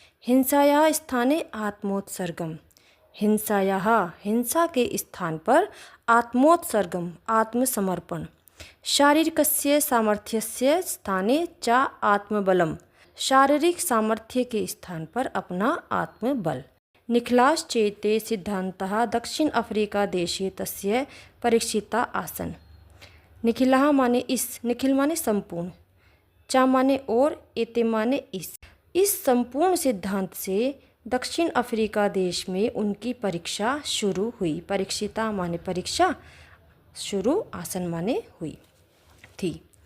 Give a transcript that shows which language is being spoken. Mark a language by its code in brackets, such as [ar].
[sa] हिंसाया स्थाने आत्मोत्सर्गम, हिंसायाः [hi] हिंसा के स्थान पर, आत्मोत्सर्गम आत्मसमर्पण, [sa] शारीरिकस्य सामर्थ्यस्य स्थाने च आत्मबलम, [hi] शारीरिक सामर्थ्य के स्थान पर अपना आत्मबल। [sa] निखिलाश् चेते सिद्धान्तः दक्षिण अफ्रीका देशे तस्य परीक्षिता आसन। [hi] निखिलः माने इस, निखिल माने संपूर्ण, चा माने और, एते माने इस संपूर्ण सिद्धांत से दक्षिण अफ्रीका देश में उनकी परीक्षा शुरू हुई। परीक्षिता माने परीक्षा, शुरू, आसन माने हुई थी।